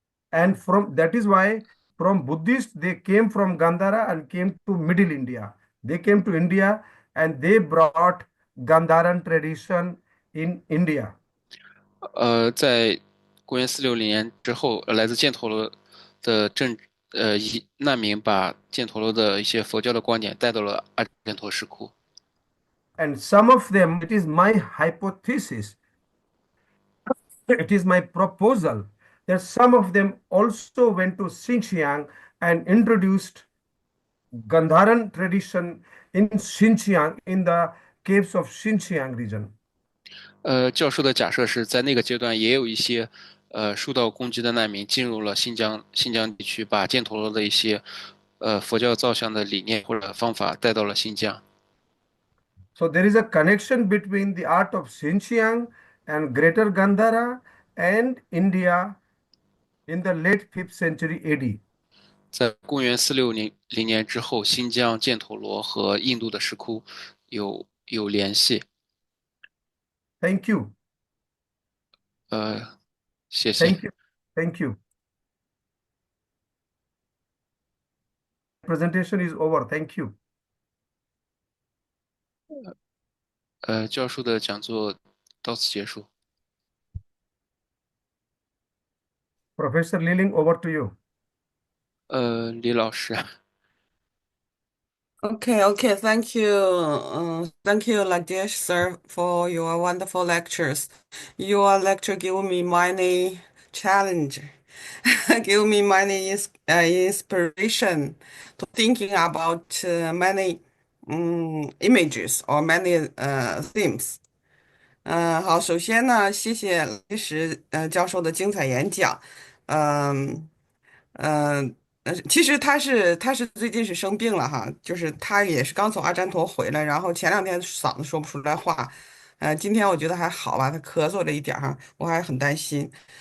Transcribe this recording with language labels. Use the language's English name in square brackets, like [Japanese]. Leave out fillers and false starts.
[English] And from that is why from Buddhist, they came from Gandhara and came to Middle India. They came to India and they brought Gandharan tradition in India. [Chinese] 在公元460年之后，来自犍陀罗的难民把犍陀罗的一些佛教的观点带到了阿占陀石窟。 [English] And some of them, it is my hypothesis, it is my proposal that some of them also went to Xinjiang and introduced Gandharan tradition in Xinjiang, in the caves of Xinjiang region. [Chinese] 教授的假设是在那个阶段也有一些受到攻击的难民进入了新疆地区，把犍陀罗的一些佛教造像的理念或者方法带到了新疆。 [English] So there is a connection between the art of Xinjiang and Greater Gandhara and India in the late 5th century AD. [Chinese] 在公元460年之后，新疆、犍陀罗和印度的石窟有联系。 [English] Thank you. [Chinese] 谢谢。 [English] Thank you. Thank you. Presentation is over. Thank you. [Chinese] 教授的讲座到此结束。 [English] Professor Liling, over to you. [Chinese] 李老师。 [English] Okay, thank you. Thank you, Rajesh, sir, for your wonderful lectures. Your lecture gave me many challenge, give me many inspiration to thinking about many images or many themes. [Chinese] 好，首先呢，谢谢雷石教授的精彩演讲。嗯、其实他是最近是生病了哈，就是他也是刚从阿占陀回来，然后前2天嗓子说不出来话，今天我觉得还好吧，他咳嗽了一点儿哈，我还很担心。